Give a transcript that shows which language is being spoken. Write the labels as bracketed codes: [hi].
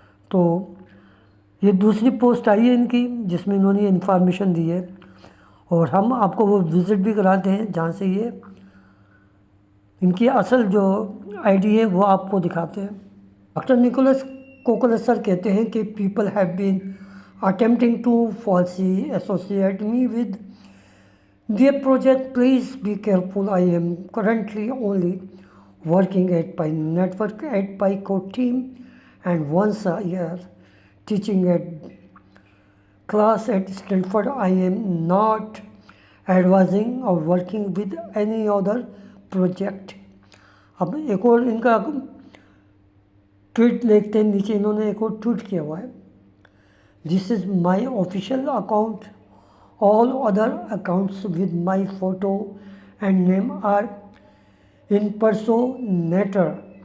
[hi] तो ये दूसरी पोस्ट आई है इनकी जिसमें इन्होंने इन्फॉर्मेशन दी है, और हम आपको वो विज़िट भी कराते हैं जहाँ से ये इनकी असल जो आईडी है वो आपको दिखाते हैं। [en] doctor Nicholas Kokkalis [hi] सर कहते हैं कि [en] People have been attempting to falsely associate me with their project. Please be careful. I am currently only working at Pi Network at Pi Code team and once a year teaching at class at Stanford. I am not advising or working with any other project. [hi] अब एक और इनका tweet देखते हैं, नीचे इन्होंने एक और ट्वीट किया हुआ है, [en] This is my official account, all other accounts with my photo and name are impersonator।